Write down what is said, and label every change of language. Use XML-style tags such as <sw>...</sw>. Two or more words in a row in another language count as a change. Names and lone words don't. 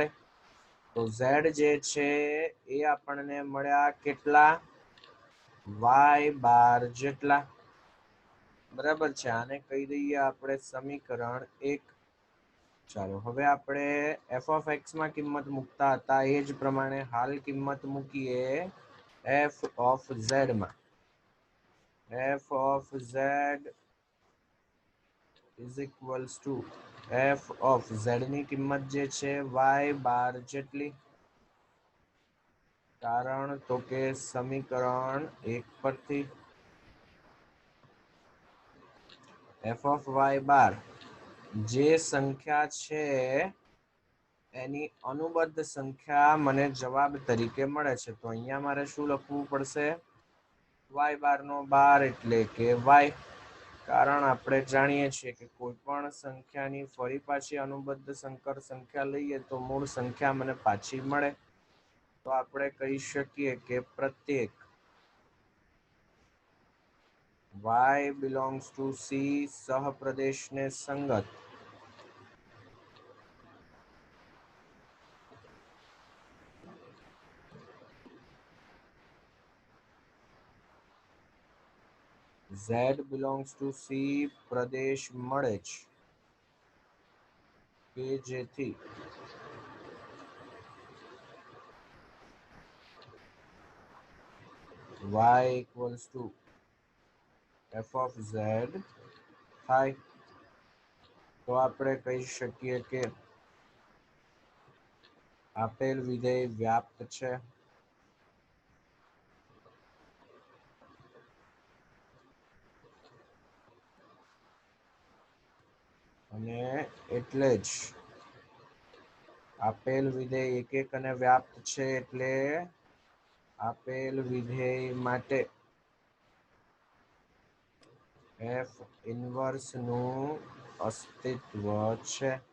<gu>તો z જે છે એ આપણને મળ્યા કેટલા? y12 જેટલા. બરાબર છે. આને કહી દઈએ આપણે સમીકરણ 1. ચાલો હવે આપણે</gu> <en>f of x</en> <gu>માં કિંમત મૂકતા હતા એ જ પ્રમાણે હાલ કિંમત મૂકીએ</gu> <en>f of z</en> <gu>માં.</gu> <en>f of z is equals to f of z</en> <gu>ની કિંમત જે છે y12 જેટલી. કારણ તો કે સમીકરણ 1 પરથી</gu> <en>f of y12</en> <gu>જે સંખ્યા છે એની અનુબદ્ધ સંખ્યા મને જવાબ તરીકે મળે છે. તો અહીંયા મારે શું લખવું પડશે? y12 નો 12 એટલે કે y. કારણ આપણે જાણીએ છીએ કે કોઈ પણ સંખ્યાની ફરી પાછી અનુબદ્ધ સંકર સંખ્યા લઈએ તો મૂળ સંખ્યા મને પાછી મળે. તો આપણે કહી શકીએ કે પ્રત્યેક</gu> <en>y belongs to C</en> <gu>સહપ્રદેશને સંગત</gu> <en>Z belongs to C</en> <gu>પ્રદેશ મળે છે કે જેથી</gu> <en>y equals to f of z થાય.</en> <gu>તો આપણે કહી શકીએ કે આપેલ વિધેય વ્યાપ્ત છે. અને એટલે જ આપેલ વિધેય એક એક અને વ્યાપ્ત છે એટલે આપેલ વિધેય માટે</gu> <en>f inverse</en> <gu>નું અસ્તિત્વ છે.</gu>